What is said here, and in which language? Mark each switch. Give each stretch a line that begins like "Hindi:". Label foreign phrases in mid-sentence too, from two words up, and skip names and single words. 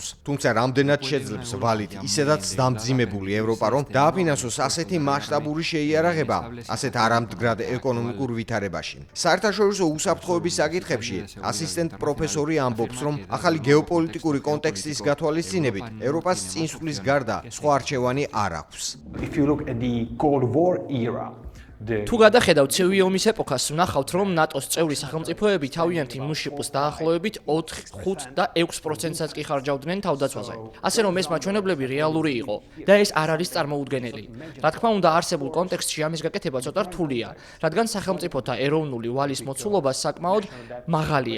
Georgian: თუმცა რამდენად შეძლებს ვალით ისედაც დამძიმებული ევროპა, რომ დააფინანსოს ასეთი მასშტაბური შეიარაღება, ასეთ არამდგრად ეკონომიკურ ვითარებაში. საერთაშორისო უსაფრთხოების საკითხებში ასისტენტ პროფესორი ამბობს, რომ ახალი გეოპოლიტიკური კონტექსტის გათვალისწინებით ევროპას წინსვლის გარდა სხვა არჩევანი არ აქვს.
English: If you look at the Cold War era,
Georgian: თუ გადახედავთ ცივი ომის ეპოქას, ვნახავთ, რომ ნატოს წევრი სახელმწიფოები თავიანთი მუშიპოს დაახლოებით 4, 5 და 6%-საც კი ხარჯავდნენ თავდაცვაზე. ასე რომ ეს მაჩვენებლები რეალური იყო და ეს არ არის წარმოუდგენელი. რა თქმა უნდა, არსებულ კონტექსტში ამის გაკეთება ცოტა რთულია, რადგან სახელმწიფოთა ეროვნული ვალის მოცულობა საკმაოდ მაღალია.